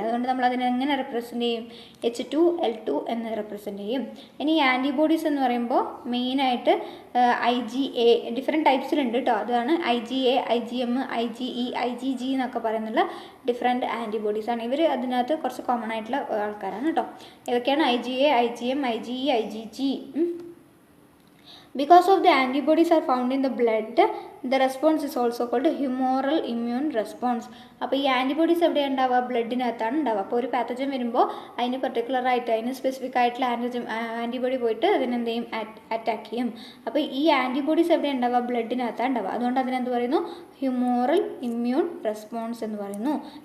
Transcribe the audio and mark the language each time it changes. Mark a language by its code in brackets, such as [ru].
[ml] അതുകൊണ്ട് നമ്മൾ അതിനെ എങ്ങനെ റെപ്രസെൻറ്റ് ചെയ്യും, H2L2 എന്ന് റെപ്രസെൻറ്റ് ചെയ്യും. ഇനി ആൻറ്റിബോഡീസ് എന്ന് പറയുമ്പോൾ മെയിനായിട്ട് IgA ഡിഫറെൻറ്റ് ടൈപ്സിലുണ്ട് കേട്ടോ. അതാണ് IgA, IgM, IgE, IgG എന്നൊക്കെ പറയുന്നുള്ള ഡിഫറെൻറ്റ് ആൻറ്റിബോഡീസാണ്. ഇവർ അതിനകത്ത് കുറച്ച് കോമൺ ആയിട്ടുള്ള ആൾക്കാരാണ് കേട്ടോ. ഇതൊക്കെയാണ് [en] IgA, IgM, IgE, IgG. Because of the antibodies are found in the blood, the response is also called humoral immune response. [ml] അപ്പോൾ ഈ ആൻറ്റിബോഡീസ് എവിടെയാണ് ഉണ്ടാവുക, ബ്ലഡിനകത്താണ് ഉണ്ടാവുക. അപ്പോൾ ഒരു പാത്തജൻ വരുമ്പോൾ അതിന് പർട്ടിക്കുലറായിട്ട് അതിന് സ്പെസിഫിക് ആയിട്ടുള്ള ആൻറ്റിബോഡി പോയിട്ട് അതിനെന്ത് ചെയ്യും, അറ്റാക്ക് ചെയ്യും. അപ്പോൾ ഈ ആൻറ്റിബോഡീസ് എവിടെയാണ് ഉണ്ടാവുക, ബ്ലഡിനകത്താണ് ഉണ്ടാവുക. അതുകൊണ്ട് അതിനെന്ത് പറയുന്നു, ഹ്യൂമോറൽ ഇമ്മ്യൂൺ റെസ്പോൺസ് എന്ന് പറയുന്നു.